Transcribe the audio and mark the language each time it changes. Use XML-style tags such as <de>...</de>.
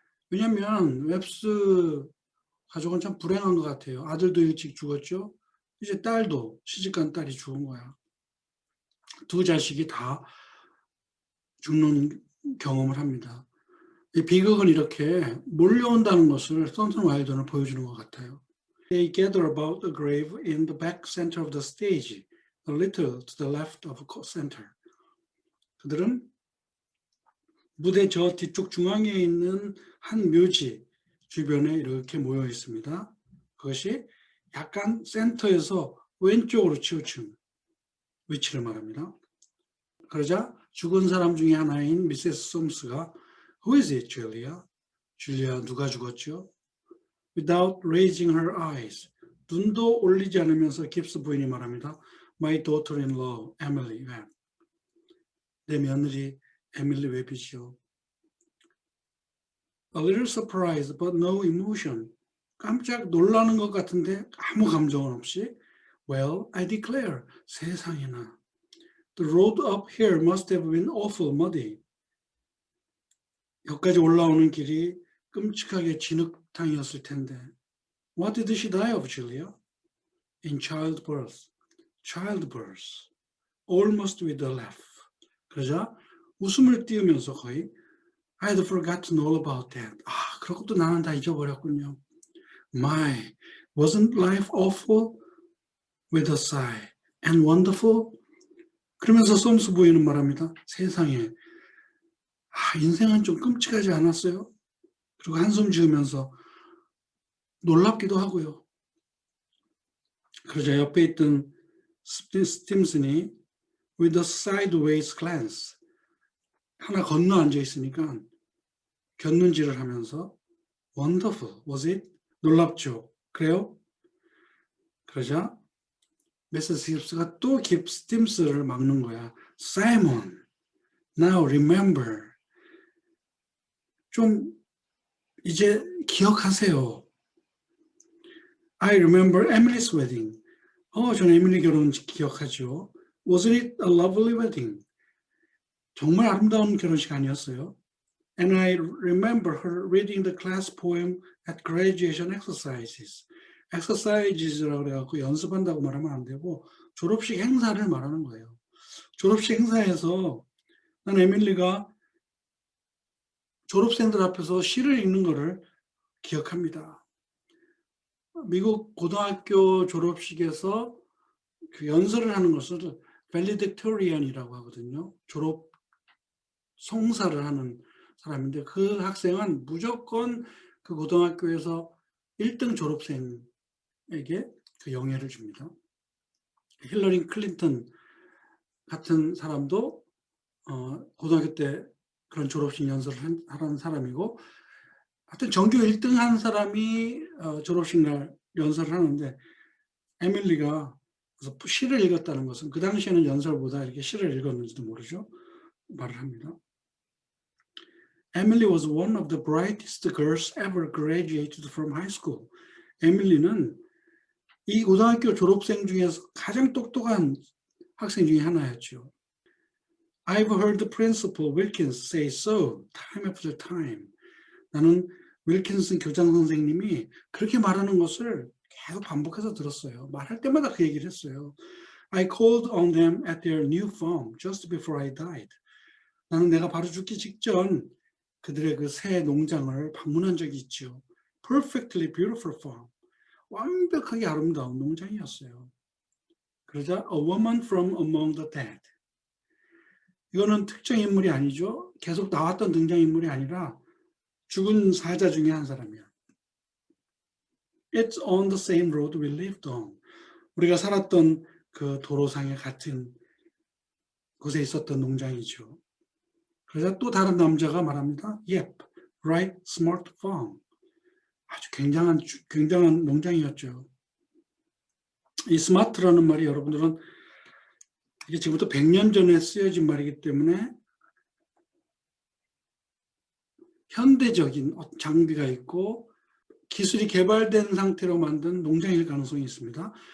<ko>왜냐하면 웹스 가족은 참 불행한 것 같아요. 아들도 일찍 죽었죠. 이제 딸도 시집간 딸이 죽은 거야. 두 자식이 다 죽는 경험을 합니다. 이 비극은 이렇게 몰려온다는 것을 썬슨 와일드는 보여주는 것 같아요.</ko> <en>They gather about the grave in the back center of the stage, a little to the left of the center.</en> <ko>그들은 무대 저 뒤쪽 중앙에 있는 한 묘지 주변에 이렇게 모여 있습니다. 그것이 약간 센터에서 왼쪽으로 치우친 위치를 말합니다. 그러자 죽은 사람 중에 하나인 미세스 솜스가</ko> <en>Who is it, Julia?</en> <ko>줄리아 누가 죽었죠?</ko> <en>Without raising her eyes.</en> <ko>눈도 올리지 않으면서 깁스 부인이 말합니다.</ko> <en>My daughter-in-law, Emily Webb.</en> <ko>내 며느리 에밀리 웹이지요.</ko> <en>A little surprised, but no emotion.</en> <ko>깜짝 놀라는 것 같은데 아무 감정은 없이</ko> <en>Well, I declare.</en> <ko>세상에나.</ko> <en>The road up here must have been awful muddy.</en> <ko>여기까지 올라오는 길이 끔찍하게 진흙탕이었을 텐데.</ko> <en>What did she die of, Julia? In childbirth. Childbirth. Almost with a laugh.</en> <ko>그러자 웃음을 띄우면서 거의</ko> <en>I had forgotten all about that.</en> <ko>그런 것도 나는 다 잊어버렸군요.</ko> <en>My, wasn't life awful? With a sigh. And wonderful?</en> <ko>그러면서 솜스 부인은 말합니다. 세상에, 인생은 좀 끔찍하지 않았어요? 그리고 한숨 지으면서 놀랍기도 하고요. 그러자 옆에 있던 스팀슨이</ko> <en>with a sideways glance</en> <ko>하나 건너 앉아 있으니까 곁눈질을 하면서</ko> <en>wonderful, was it?</en> <ko>놀랍죠? 그래요? 그러자 미세스 깁스가 또 스팀스를 막는 거야.</ko> <en>Simon, now remember.</en> <ko>좀 이제 기억하세요.</ko> <en>I remember Emily's wedding.</en> <ko>전 에밀리 결혼 기억하죠.</ko> <en>Wasn't it a lovely wedding?</en> <ko>정말 아름다운 결혼식 아니었어요.</ko> <en>And I remember her reading the class poem at graduation exercises.</en> <ko>exercises라고 그래갖고 연습한다고 말하면 안 되고 졸업식 행사를 말하는 거예요. 졸업식 행사에서 난 에밀리가 졸업생들 앞에서 시를 읽는 거를 기억합니다. 미국 고등학교 졸업식에서 그 연설을 하는 것을 valedictorian이라고 하거든요. 졸업 송사를 하는 사람인데 그 학생은 무조건 그 고등학교에서 1등 졸업생에게 그 영예를 줍니다. 힐러리 클린턴 같은 사람도 고등학교 때 그런 졸업식 연설을 하는 사람이고, 하여튼 전교 1등 한 사람이 졸업식 날 연설을 하는데 에밀리가 그래서 시를 읽었다는 것은 그 당시에는 연설보다 이렇게 시를 읽었는지도 모르죠. 말을 합니다.</ko> <en>Emily was one of the brightest girls ever graduated from high school.</en> <ko>에밀리는 이 고등학교 졸업생 중에서 가장 똑똑한 학생 중에 하나였죠.</ko> <en>I've heard the principal Wilkins say so time after time.</en> <ko>나는 윌킨슨 교장 선생님이 그렇게 말하는 것을 계속 반복해서 들었어요. 말할 때마다 그 얘기를 했어요.</ko> <en>I called on them at their new farm just before I died.</en> <ko>나는 내가 바로 죽기 직전 그들의 그 새 농장을 방문한 적이 있죠.</ko> <en>Perfectly beautiful farm.</en> <ko>완벽하게 아름다운 농장이었어요. 그러자</ko> <en>a woman from among the dead.</en> <ko>이거는 특정 인물이 아니죠. 계속 나왔던 등장인물이 아니라 죽은 사자 중에 한 사람이야.</ko> <en>It's on the same road we lived on.</en> <ko>우리가 살았던 그 도로상에 같은 곳에 있었던 농장이죠. 그러자 또 다른 남자가 말합니다.</ko> <en>Yep, right, smart farm.</en> <ko>아주 굉장한 농장이었죠. 이 smart라는 말이 여러분들은 이게 지금부터 100년 전에 쓰여진 말이기 때문에 현대적인 장비가 있고 기술이 개발된 상태로 만든 농장일 가능성이 있습니다.</ko>